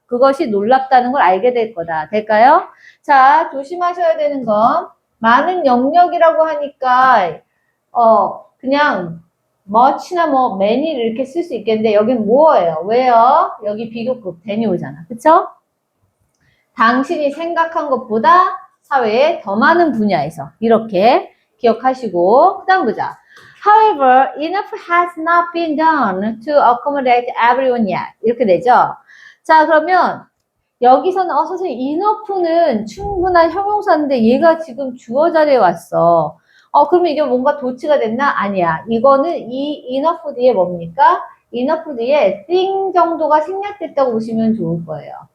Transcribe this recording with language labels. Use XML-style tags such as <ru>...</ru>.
<ko>그것이 놀랍다는 걸 알게 될 거다. 될까요? 자, 조심하셔야 되는 건 많은 영역이라고 하니까 그냥 much나 뭐 many를 이렇게 쓸 수 있겠는데 여긴 뭐예요? 왜요? 여기 비교급 than이 오잖아. 그쵸? 당신이 생각한 것보다 사회에 더 많은 분야에서 이렇게 기억하시고 그 다음 보자.</ko> <en>However, enough has not been done to accommodate everyone yet.</en> <ko>이렇게 되죠. 자, 그러면 여기서는 선생님 enough는 충분한 형용사인데 얘가 지금 주어 자리에 왔어. 그러면 이게 뭔가 도치가 됐나? 아니야. 이거는 이 enough 뒤에 뭡니까? enough 뒤에 thing 정도가 생략됐다고 보시면 좋을 거예요.</ko>